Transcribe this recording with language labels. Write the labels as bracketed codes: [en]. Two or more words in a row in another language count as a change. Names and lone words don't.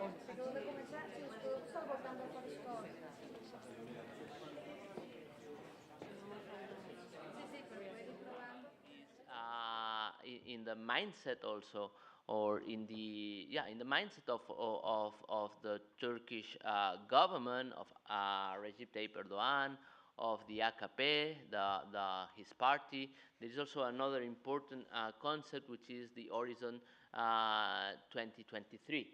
[ca] Acabo de començar, si us podeu estar al voltant del faristol. Sí, sí, però ho he dit provant. [en] In the mindset also, or in the mindset of the Turkish government of Recep Tayyip Erdogan, of the AKP, his party. There is also another important concept, which is the Horizon 2023.